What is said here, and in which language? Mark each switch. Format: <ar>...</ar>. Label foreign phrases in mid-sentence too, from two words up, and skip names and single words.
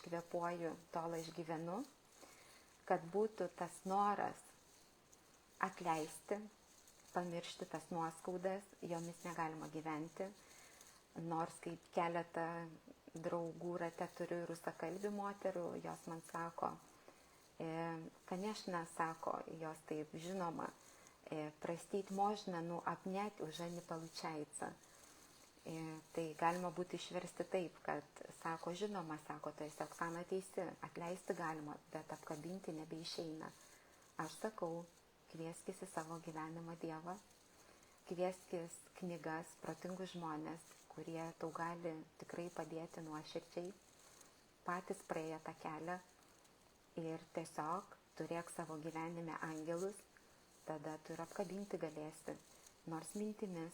<lt>kvėpuoju, tol aš gyvenu, kad būtų tas noras atleisti, pamiršti tas nuoskaudas, jomis negalima gyventi, nors kaip keletą draugų rate turiu rusakalbių moterų, jos man sako, конечно, sako, jos taip žinoma,</lt> <ru>простить можно, но обнять уже не получается.</ru> <lt>Tai galima būtų išversti taip, kad sako, žinoma, sako, tu esi Oksana teisi, atleisti galima, bet apkabinti nebeišeina. Aš sakau, kvieskis į savo gyvenimą Dievą, kvieskis knygas, protingus žmonės, kurie tau gali tikrai padėti nuoširdžiai, patys praėję tą kelią ir tiesiog turėk savo gyvenime angelus, tada tu ir apkabinti galėsi, nors mintimis.</lt>